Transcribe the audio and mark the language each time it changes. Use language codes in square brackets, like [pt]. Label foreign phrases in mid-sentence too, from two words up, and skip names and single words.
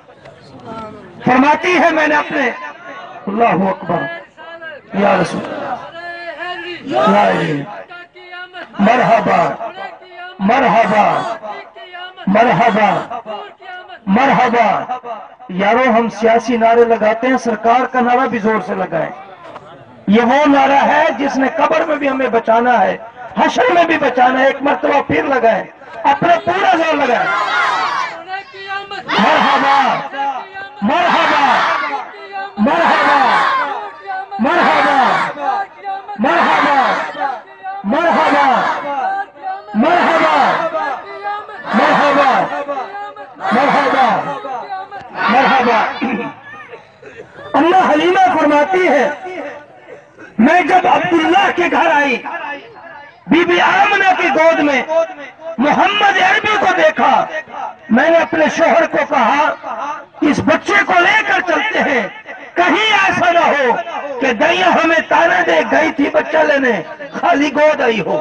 [ur] فرماتی ہے میں نے اپنے [ar] اللہ اکبر یا رسول اللہ، مرحبا مرحبا مرحبا مرحبا۔ [ur] یارو ہم سیاسی نعرے لگاتے ہیں، سرکار کا نعرہ بھی زور سے لگائیں۔ یہ وہ نعرہ ہے جس نے قبر میں بھی ہمیں بچانا ہے، حشر میں بھی بچانا ہے۔ ایک مرتبہ پھر لگائیں، اپنا پورا زور لگائیں۔ [ar] مرحبا مرحبا مرحبا مرحبا مرحبا مرحبا مرحبا مرحبا مرحبا مرحبا۔ [ur] اللہ حلیمہ فرماتی ہے میں جب عبداللہ کے گھر آئی، بی بی آمنہ کی گود میں محمد عربی کو دیکھا، میں نے اپنے شوہر کو کہا اس بچے کو لے کر چلتے ہیں، کہیں ایسا نہ ہو کہ دائیاں ہمیں تانا دے گئی تھی بچہ لینے، خالی گود آئی ہو۔